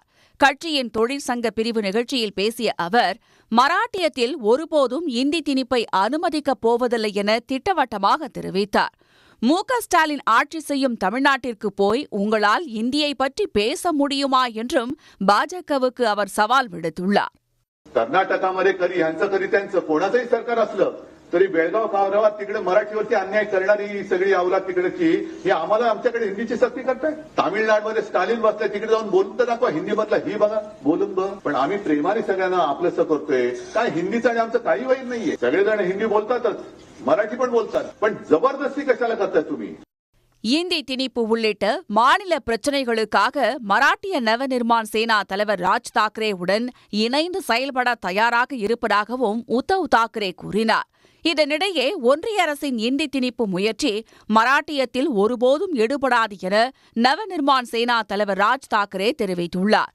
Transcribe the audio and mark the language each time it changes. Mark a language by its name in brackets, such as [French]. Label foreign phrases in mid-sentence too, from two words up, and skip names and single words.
[Tamil] கட்சியின் தொழிற்சங்க பிரிவு நிகழ்ச்சியில் பேசிய அவர், மராட்டியத்தில் ஒருபோதும் இந்தி திணிப்பை அனுமதிக்கப் போவதில்லை என திட்டவட்டமாக தெரிவித்தார். மு.க.ஸ்டாலின் ஆட்சி செய்யும் தமிழ்நாட்டிற்கு போய் உங்களால் இந்தியை பற்றி பேச முடியுமா என்றும் பாஜகவுக்கு அவர் சவால் விடுத்துள்ளார். [Marathi] कर्नाटकामध्ये कधी यांचं कधी त्यांचं कोणाचंही सरकार असलं तरी बेळगाव गावात तिकडे मराठीवरती अन्याय करणारी सगळी अवलाद तिकडची ही आम्हाला आमच्याकडे हिंदीची सक्ती करताय. तामिळनाडूमध्ये स्टालिन बसले, तिकडे जाऊन बोलून तर दाखवा, हिंदी मधला ही बघा बोलून बघ. पण आम्ही प्रेमाने सगळ्यांना आपलंसं करतोय. काय हिंदीचं आणि आमचं काही वैर नाहीये. सगळेजण हिंदी बोलतातच, मराठी पण बोलतात, पण जबरदस्ती कशाला करताय तुम्ही? [Tamil] இந்தி திணிப்பு உள்ளிட்ட மாநில பிரச்சினைகளுக்காக மராட்டிய நவநிர்மாண் சேனா தலைவர் ராஜ் தாக்கரேவுடன் இணைந்து செயல்பட தயாராக இருப்பதாகவும் உத்தவ் தாக்கரே கூறினார். இதனிடையே ஒன்றிய அரசின் இந்தி திணிப்பு முயற்சி மராட்டியத்தில் ஒருபோதும் எடுபடாது என நவநிர்மாண் சேனா தலைவர் ராஜ் தாக்கரே தெரிவித்துள்ளார்.